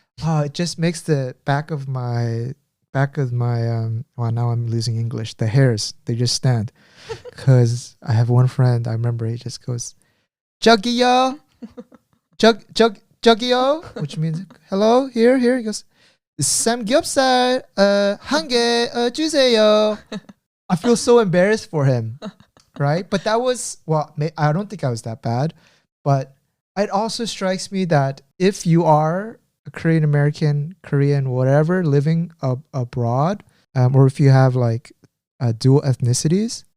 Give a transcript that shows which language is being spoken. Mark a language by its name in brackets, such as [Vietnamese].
[English] It just makes the back of my well, now I'm losing English. The hairs, they just stand. Because I have one friend, I remember he just goes, [Korean] 저기요, 저기요, [English] which means hello, here. He goes, [Korean] 삼겹살 한 개 주세요. [English] I feel so embarrassed for him, right? But that was, well, I don't think I was that bad. But it also strikes me that if you are a Korean American, Korean, whatever, living abroad, or if you have like dual ethnicities,